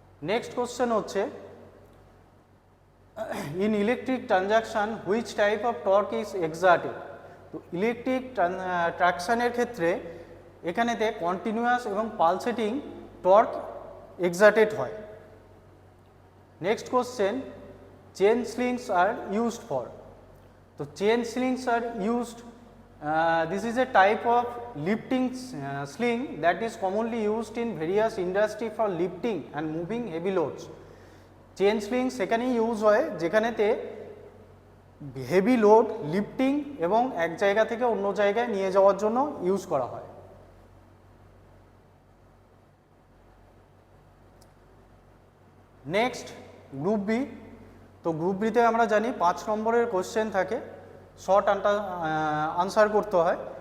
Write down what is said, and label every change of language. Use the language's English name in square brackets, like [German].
[English] Next question হচ্ছে, in electric transaction which type of torque is exerted. [Bangla] তো electric ট্রাকশানের ক্ষেত্রে এখানেতে কন্টিনিউয়াস এবং পালসেটিং টর্ক এক্সার্টেড হয়। [English] Next question, chain slings are used for. তো chain slings are used, this is a type of lifting sling that is commonly used in various industry for lifting and moving heavy loads. [Bangla] Chain sling সেখানেই use হয় যেখানেতে heavy load lifting এবং এক জায়গা থেকে অন্য জায়গায় নিয়ে যাওয়ার জন্য ইউজ করা হয়। Next group B. তো গ্রুপ বিতে আমরা জানি 5 নম্বরের কোশ্চেন থাকে, শর্ট আনসার করতে হয়।